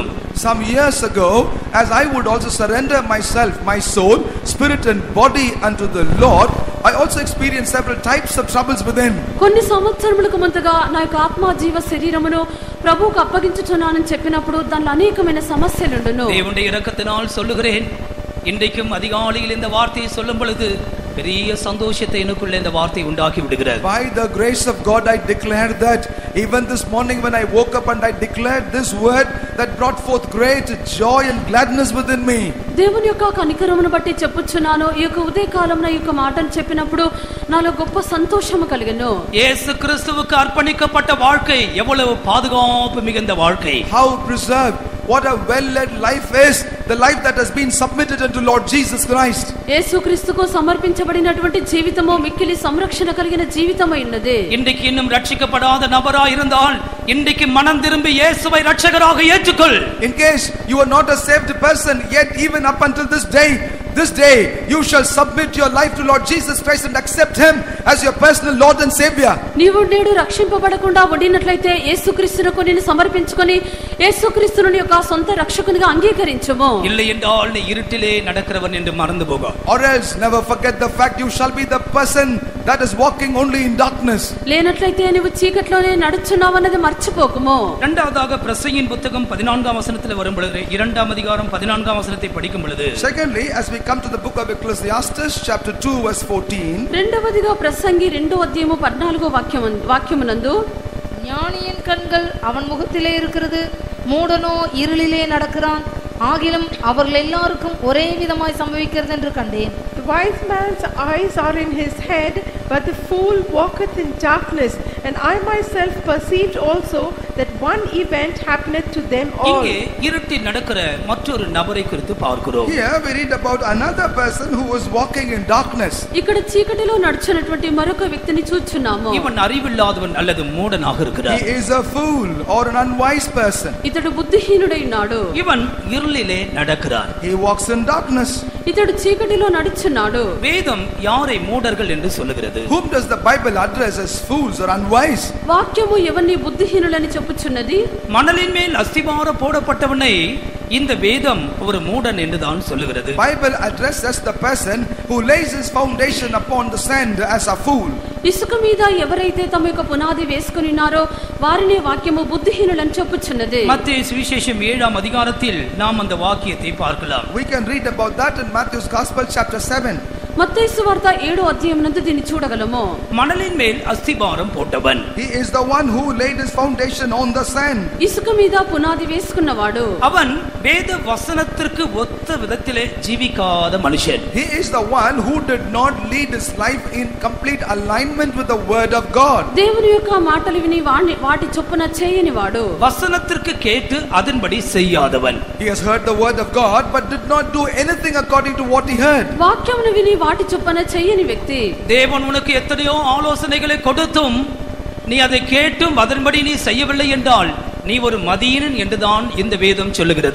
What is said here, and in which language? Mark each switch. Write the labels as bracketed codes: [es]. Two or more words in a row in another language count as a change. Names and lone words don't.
[en] Some years ago, as I would also surrender myself, my soul, spirit and body unto the Lord, I also experienced several types of troubles within. [te] కొన్ని సంవత్సరములకు ముందుగా నా యొక్క ఆత్మ జీవ శరీరమును ప్రభువుకు అప్పగించుచున్నానని చెప్పినప్పుడు దానిలో అనేకమైన సమస్యలు ఉండును. [ta] దేవుని இரக்கத்தினால் சொல்லுகிறேன், இன்றைக்கும் அதிகாலையில் இந்த வார்த்தையை சொல்லும் பொழுது பெரிய சந்தோஷத்தை எனக்குள்ள இந்த வார்த்தை உண்டாக்கி விடுகிறது. [en] By the grace of God I declare that even this morning when I woke up and I declared this word, that brought forth great joy and gladness within me. [te] దేవుని యొక్క కనికరమును బట్టి చెప్పుచున్నాను. ఈ యొక్క ఉదయకాలంలో ఈ యొక్క మాటను చెప్పినప్పుడు నాలో గొప్ప సంతోషము కలిగెను. [ta] இயேசு கிறிஸ்துவுக்கு அர்ப்பணிக்கப்பட்ட வாழ்க்கை எவ்வளவு பாதுகாப்பு மிகுந்த வாழ்க்கை. [en] How preserved, what a well-led life is, the life that has been submitted unto Lord Jesus Christ. [te] యేసుక్రీస్తుకు సమర్పించబడినటువంటి జీవితము మిక్కిలి సంరక్షణ కలిగిన జీవితమై ఉన్నది. [ta] இன்றைக்கு இன்னும் ரட்சிக்கப்படாத நபராய் இருந்தால் இன்றைக்கு மனம் திரும்பி இயேசுவை ரட்சகராக ஏற்றுக்கொள். [en] In case you are not a saved person yet, even up until this day you shall submit your life to Lord Jesus Christ and accept him as your personal Lord and Savior. [te] నీవు నేడు రక్షింపబడకుండా ఉండినట్లయితే యేసుక్రీస్తునకు నిన్ను సమర్పించుకొని యేసుక్రీస్తును నీ యొక్క సొంత రక్షకునిగా అంగీకరించుము. [ta] இல்லை என்றால் நீ இருட்டிலே நடக்கிறவன் என்று மறந்து போக. [en] Or else never forget the fact you shall be the person that is walking only in darkness. [te] లేనట్లయితే నీవు చీకట్లోనే నడుచున్నావన్నది మర్చిపోకుము. [ta] இரண்டாவதாக பிரசங்கியின் புத்தகம் 14ஆம் வசனத்தில் வரும் பொழுது 2ஆம் அதிகாரம் 14ஆம் வசனத்தை படிக்கும் பொழுது, [en] Secondly, as we come to the book of Ecclesiastes chapter 2 verse 14, [te] రెండవదిగా ప్రసంగి 2వ అధ్యాయము 14వ వాక్యమునందు, [ta] ஞானியின் கண்கள் அவன் முகத்திலே இருக்கிறது, மூடனோ இருளிலே நடக்கிறான், ஆகிலும் அவர்கள் எல்லாருக்கும் ஒரே விதமாய் சம்பவிக்கிறது என்று கண்டேன். [en] The wise man's eyes are in his head, but the fool walketh in darkness. And I myself perceived also that one event happeneth to them all. [ta] இங்கே இருட்டில் நடக்கிற மற்றொரு நபரை குறித்து பார்க்கிறோம். [en] here we read about another person who was walking in darkness. [te] ఇక్కడ చీకటిలో నడుచున్నటువంటి మరొక వ్యక్తిని చూచున్నాము. [ta] இவன் அறிவில்லாதவன் அல்லது மூடனாக இருக்கிறான். [en] He is a fool or an unwise person. [te] ఇతడు బుద్ధిహీనుడై ఉన్నాడు. [ta] இவன் இருளிலே நடக்கிறான். [en] He walks in darkness. [te] ఇతడు చీకటిలో నడుచున్నాడు. [ta] வேதம் யாரை மூடர்கள் என்று சொல்லுகிறது? [en] Whom does the Bible address as fools or unwise? [te] వాక్యము ఎవరిని బుద్ధిహీనులని చెప్పుచున్నది? [ta] மணலின் மேல் அஸ்திவாரம் போடப்பட்டவனை இந்த வேதம் ஒரு மூடன் என்றுதான் சொல்லுகிறது. [en] Bible addresses the person who lays his foundation upon the sand as a fool. [te] ఇసుక మీద ఎవరైతే తమ యొక్క పునాది వేసుకుని ఉన్నారో వారిని వాక్యము బుద్ధిహీనులని చెప్పుచున్నది. [ta] மத்தேயு சுவிசேஷம் 7ஆம் அதிகாரத்தில் நாம் அந்த வாக்கியத்தை பார்க்கலாம். [en] We can read about that in Matthew's Gospel chapter 7. [te] మత్తయి సువార్త 7వ అధ్యాయం నందు దీన్ని చూడగలము. [ta] மணலின் மேல் அஸ்திபாரம் போட்டவன். [en] He is the one who laid his foundation on the sand. [te] ఇసుక మీద పునాది వేసుకున్నవాడు. [ta] அவன் வேத வசனத்திற்கு ஒத்த விதத்திலே ஜீவிக்காத மனுஷன். [en] He is the one who did not lead his life in complete alignment with the word of God. [te] దేవుని యొక్క మాటలు విని వాటి చొప్పున చేయని వాడు. [ta] வசனத்திற்கு கேட்டு அதன்படி செய்யாதவன். [en] He has heard the word of God but did not do anything according to what he heard. [te] వాక్యమును విని వాటి చొప్పున చేయని వ్యక్తి. [ta] தேவன் உனக்கு எத்தனையோ ஆலோசனைகளை கொடுத்தும் நீ அதை கேட்டும் அதன்படி நீ செய்யவில்லை என்றால் நீ ஒரு மதியீனன் என்றுதான் இந்த வேதம் சொல்லுகிறது.